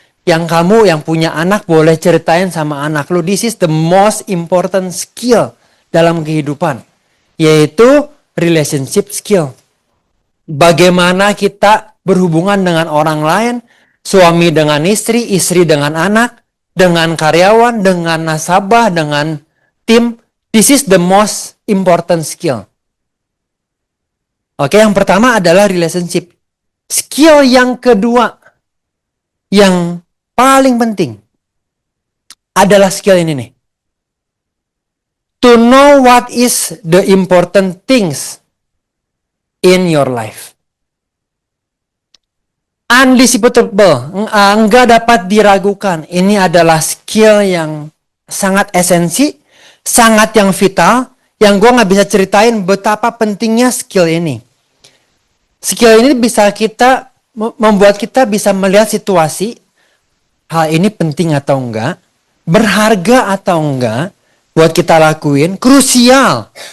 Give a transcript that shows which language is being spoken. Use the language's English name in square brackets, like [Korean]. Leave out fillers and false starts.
[Indonesian] Yang kamu yang punya anak boleh ceritain sama anak lu. [English] This is the most important skill [Indonesian] dalam kehidupan. Yaitu relationship skill. Bagaimana kita berhubungan dengan orang lain. Suami dengan istri, istri dengan anak, dengan karyawan, dengan nasabah, dengan tim. [English] This is the most important skill. [Indonesian] Oke, yang pertama adalah relationship. Skill yang kedua, yang paling penting, adalah skill ini nih. [English] To know what is the important things in your life. Undisputable, [Indonesian] enggak dapat diragukan. Ini adalah skill yang sangat esensi, sangat yang vital, yang gue nggak bisa ceritain betapa pentingnya skill ini. Skill ini bisa kita membuat kita bisa melihat situasi, hal ini penting atau enggak, berharga atau enggak, buat kita lakuin, krusial.